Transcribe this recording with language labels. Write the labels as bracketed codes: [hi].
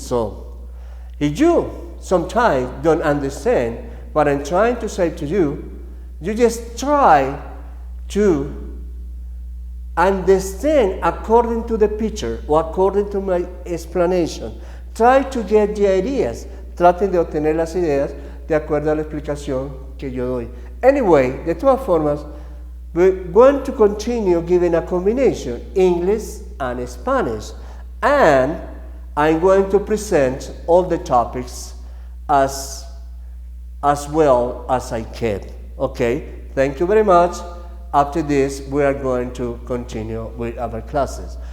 [en] So, if you sometimes don't understand what I'm trying to say to you, you just try to understand according to the picture or according to my explanation. Try to get the ideas. [es] Traten de obtener las ideas de acuerdo a la explicación que yo doy. [en] Anyway, [es] de todas formas, [en] we're going to continue giving a combination, English and Spanish. And I'm going to present all the topics as well as I can. Okay, thank you very much. After this, we are going to continue with our classes.